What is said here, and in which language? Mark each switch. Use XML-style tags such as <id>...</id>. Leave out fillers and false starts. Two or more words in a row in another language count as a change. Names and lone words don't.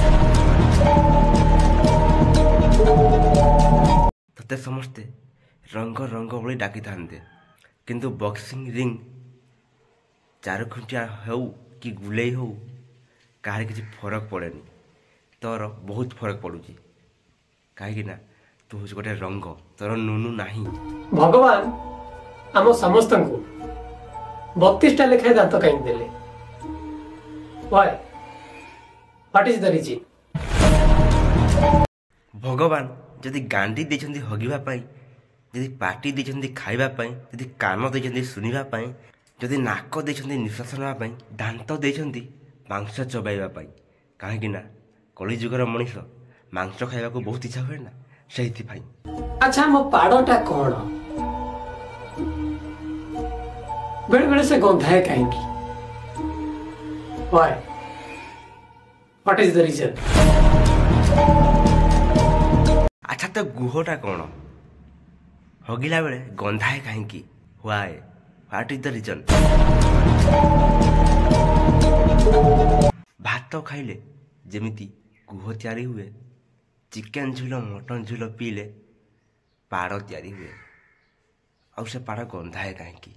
<or>ତତେ ସମସ୍ତେ ରଙ୍ଗ ରଙ୍ଗ ଭଳି ଡାକିଥାନ୍ତେ, କିନ୍ତୁ ବକ୍ସିଂ ରିଙ୍ଗ ଚାରିଖୁଣ୍ଟିଆ ହେଉ କି ଗୁଲେଇ ହେଉ କାହାର କିଛି ଫରକ ପଡ଼େନି। ତୋର ବହୁତ ଫରକ ପଡ଼ୁଛି, କାହିଁକି ନା ତୁ ହେଉଛି ଗୋଟେ ରଙ୍ଗ, ତୋର ନୁନୁ ନାହିଁ। ଭଗବାନ ଆମ ସମସ୍ତଙ୍କୁ 32ଟା ଲେଖାଏଁ ଦାନ୍ତ କାହିଁକି ଦେଲେ?</or> <en>Why? What is the reason?</en> <or>ଭଗବାନ ଯଦି ଗାଣ୍ଡି ଦେଇଛନ୍ତି ହଗିବା ପାଇଁ, ଯଦି ପାଟି ଦେଇଛନ୍ତି ଖାଇବା ପାଇଁ, ଯଦି କାନ ଦେଇଛନ୍ତି ଶୁଣିବା ପାଇଁ, ଯଦି ନାକ ଦେଇଛନ୍ତି ନିଶ୍ୱାସ ନେବା ପାଇଁ, ଦାନ୍ତ ଦେଇଛନ୍ତି ମାଂସ ଚୋବାଇବା ପାଇଁ, କାହିଁକି ନା କଳିଯୁଗର ମଣିଷ ମାଂସ ଖାଇବାକୁ ବହୁତ ଇଚ୍ଛା ହୁଏ ନା, ସେଇଥିପାଇଁ। ଆଚ୍ଛା ଆମ ପାଡ଼ଟା କଣ? ବେଳେ ବେଳେ ସେ ଗନ୍ଧାଏ କାହିଁକି?</or> <en>Why? What is the reason?</en> <or>ଆଚ୍ଛା ତ ଗୁହଟା କ'ଣ? ହଗିଲା ବେଳେ ଗନ୍ଧାଏ କାହିଁକି? ହ୍ୱାଏ?</or> <en>what is the reason?</en> <or>ଭାତ ଖାଇଲେ ଯେମିତି ଗୁହ ତିଆରି ହୁଏ, ଚିକେନ ଝୋଳ ମଟନ ଝୋଳ ପିଇଲେ ପାଡ଼ ତିଆରି ହୁଏ, ଆଉ ସେ ପାଡ଼ ଗନ୍ଧାଏ କାହିଁକି?</or>